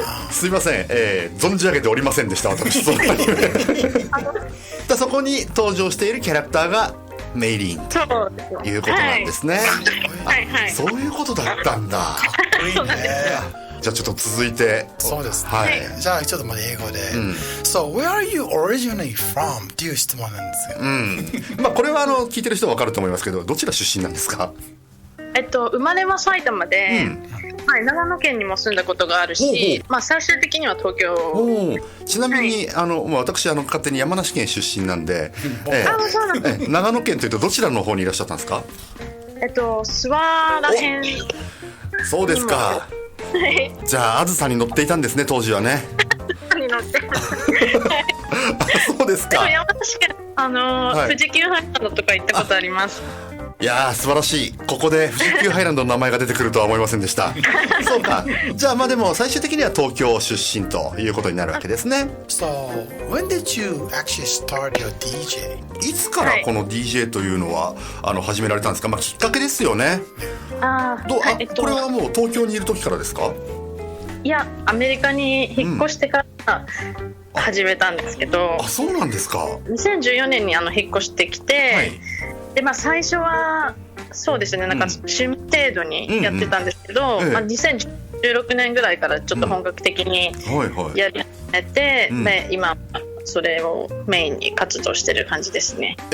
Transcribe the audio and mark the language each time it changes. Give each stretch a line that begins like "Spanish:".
Japanese: すいません、存じ上げておりませんでした私。そのアニメ。そこに登場しているキャラクターがメイリンということなんですね。はいはい。そういうことだったんだ。じゃあちょっと続いて。そうですね。はい。じゃあちょっとまだ英語で。
English: So where are you originally from?
Japanese: っていう質問なんですよ。まあこれは聞いてる人はわかると思いますけど、どちら出身なんですか？生まれは埼玉で、はい、長野県にも住んだことがあるし、まあ最終的には東京。ちなみに私勝手に山梨県出身なんで、そうなんです。長野県というとどちらの方にいらっしゃったんですか？諏訪らへん。そうですか。じゃああずさに乗っていたんですね、当時はね。に乗って。そうですか。でも山梨県富士急ハイランドとか行ったことあります。いやー素晴らしい。ここで富士急ハイランドの名前が出てくるとは思いませんでした。そうか。じゃあまあでも最終的には東京出身ということになるわけですね。
English: So when did you actually start your DJ?
Japanese: いつからこの DJ というのは始められたんですか？まあきっかけですよね。これはもう東京にいる時からですか？いや、アメリカに引っ越してから始めたんですけど。あ、そうなんですか。 2014年に引っ越してきて、でまあ最初はそうですね、なんか趣味程度にやってたんですけど、まあ2016年ぐらいからちょっと本格的にやり始めて、で今それをメインに活動してる感じですね。